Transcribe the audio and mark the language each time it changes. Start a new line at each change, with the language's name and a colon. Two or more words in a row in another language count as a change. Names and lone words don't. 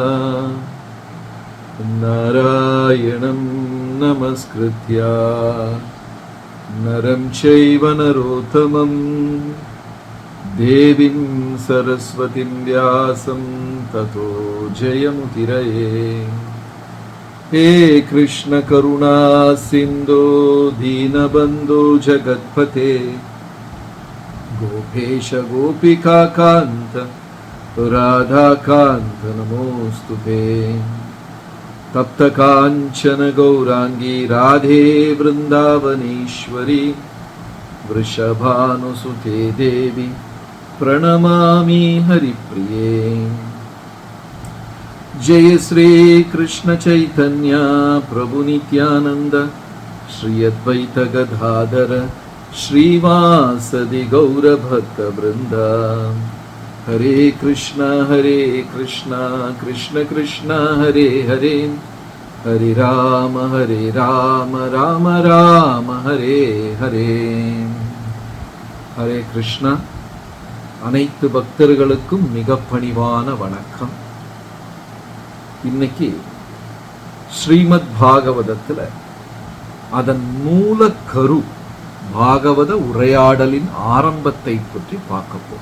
Sanskrit: नारायणं नमस्कृत्य नरं चैव नरोत्तमम् देवीं सरस्वतीं व्यासं ततो जयमुदीरये. हे कृष्ण करुणा सिन्धो दीनबन्धो जगत्पते गोपेश गोपिका कांत राधा कांत नमोस्तुते. तप्त कांचन गौरांगी राधे वृंदावनेश्वरी वृषभानुसुते देवी प्रणमामि हरिप्रिये. जय श्री कृष्ण चैतन्य प्रभु नित्यानंद श्री अद्वैत गदाधर श्रीवासदि गौरभक्त वृंदा. हरे कृष्णा कृष्ण कृष्ण हरे हरे, हरे राम राम राम हरे हरे. हरे कृष्णा.
Tamil: அனைத்து பக்தர்களுக்கும் மிக பணிவான வணக்கம். இன்னைக்கு ஸ்ரீமத் பாகவதத்துல அதன் மூல கரு பாகவத உரையாடலின் ஆரம்பத்தை பற்றி பார்க்கப்போம்.